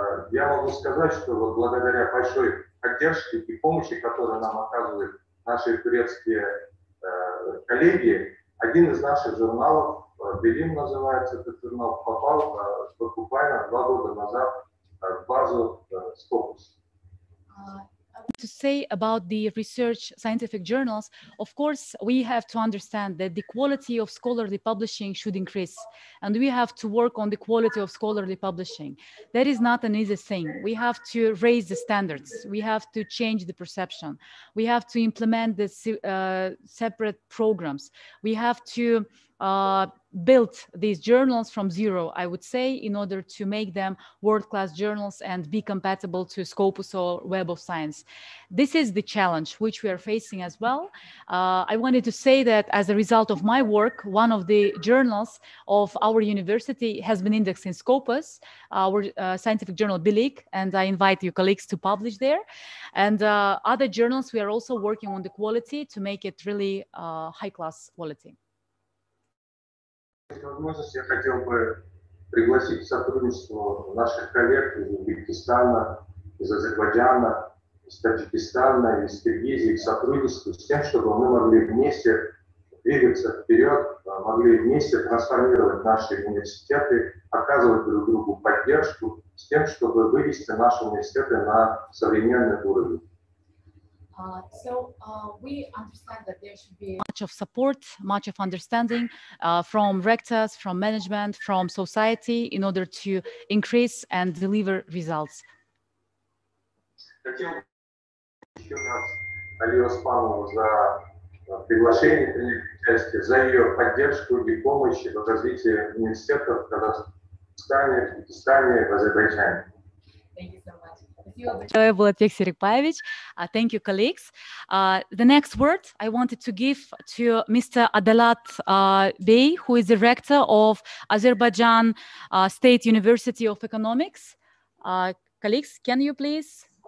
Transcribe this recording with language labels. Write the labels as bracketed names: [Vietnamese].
[Russian] Я могу сказать, что вот благодаря большой поддержке и помощи, которую нам оказывают наши турецкие коллеги, один из наших журналов, Белим называется этот журнал, попал буквально 2 года назад в базу Scopus. [English] To say about the research scientific journals, of course, we have to understand that the quality of scholarly publishing should increase, and we have to work on the quality of scholarly publishing. That is not an easy thing. We have to raise the standards. We have to change the perception. We have to implement the separate programs. We have to build these journals from zero, I would say, in order to make them world-class journals and be compatible to Scopus or Web of Science. This is the challenge which we are facing as well. I wanted to say that as a result of my work, one of the journals of our university has been indexed in Scopus, our scientific journal Bilik, and I invite you colleagues to publish there. And other journals, we are also working on the quality to make it really high-class quality. [Russian] Возможность, я хотел бы пригласить к сотрудничеству наших коллег из Узбекистана, из Азербайджана, из Таджикистана, из Киргизии, к сотрудничеству с тем, чтобы мы могли вместе двигаться вперед, могли вместе трансформировать наши университеты, оказывать друг другу поддержку, с тем, чтобы вывести наши университеты на современный уровень. [English] So we understand that there should be much of support, much of understanding from rectors, from management, from society in order to increase and deliver results. [Russian] Хотел еще раз Алию Оспанову за приглашение принять участие, за ее поддержку и помощь в развитии университетов в Казахстане, Узбекистане, в Азербайджане. [English] Thank you so much. Thank you, colleagues. The next word I wanted to give to Mr. Adalat Bey, who is the rector of Azerbaijan State University of Economics. Colleagues, can you please?